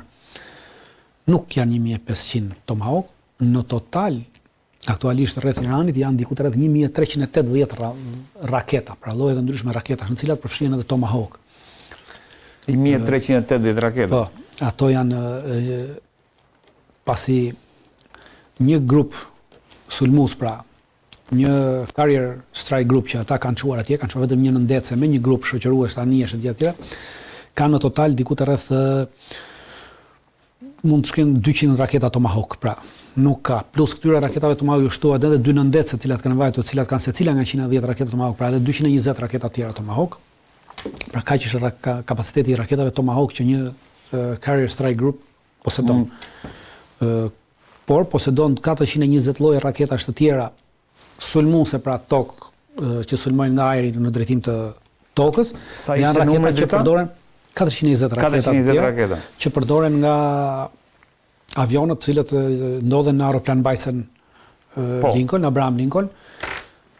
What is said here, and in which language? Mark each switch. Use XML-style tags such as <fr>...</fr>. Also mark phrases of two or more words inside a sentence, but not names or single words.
<sq>Nuk janë 1500 Tomahawk, në total aktualisht rreth Iranit janë diku rreth 1380 raketa, pra lloje të ndryshme raketash, në cilat përfshihen edhe Tomahawk. 1380 raketa. Po, ato janë pasi një grup sulmues, pra një</sq> <en>carrier strike group</en> <sq>që ata kanë çuar atje, kanë çuar vetëm një nëndetse me një grup shoqërues tanish etj etj. Kanë në total diku rreth mund të shkojnë 200 raketa Tomahawk, pra nuk ka. Plus këtyre raketave Tomahawk ju shtohet edhe dy nëndece të cilat kanë vajtur, të cilat kanë secila nga 110 raketa Tomahawk, pra edhe 220 raketa tjera Tomahawk. Pra kaq është kapaciteti i raketave Tomahawk që një</sq> <en>carrier strike group</en> <sq>posedon. Por posedon 420 lloje raketash të tjera sulmuese, pra tokë që sulmojnë nga ajri në drejtim të tokës. Janë raketa që përdoren 420 raketa që përdoren nga avionët të cilët ndodhen në aeroplanmbajtësen Lincoln, Abraham Lincoln.</sq>